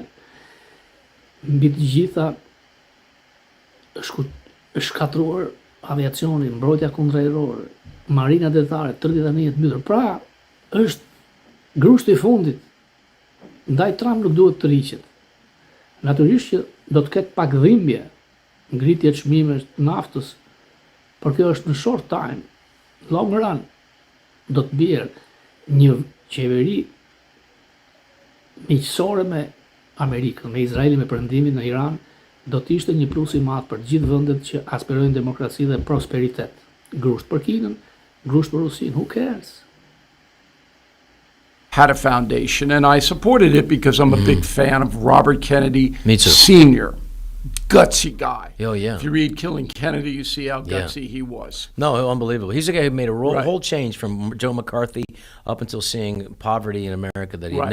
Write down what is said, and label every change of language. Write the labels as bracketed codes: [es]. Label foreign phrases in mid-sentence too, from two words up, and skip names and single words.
[sq] Mbi të gjitha është shkatruar aviacioni, mbrojtja kundërajrore, marina detare, 30.000 të mbytur. Pra, është grushti i fundit. Ndaj Trump nuk duhet të rriqet. Natyrisht që do të ketë pak dhimbje, ngritje të çmimeve të naftës, por kjo është në [en] short time, long run. [sq] Do të bjerë një qeveri miqësore me Amerikën, me Izraelin, me perëndimin në Iran, do të ishte një plus i madh për gjithë vendet që aspirojnë demokraci dhe prosperitet. Grusht për Kinën, grusht për Rusinë, [en] who cares? Had a foundation, and I supported it because I'm a big fan of Robert Kennedy Me too. Sr. Gutsy guy. Oh, yeah. If you read Killing Kennedy, you see how Yeah. gutsy he was. No, unbelievable. He's the guy who made a Right. whole change from Joe McCarthy up until seeing poverty in America that he'd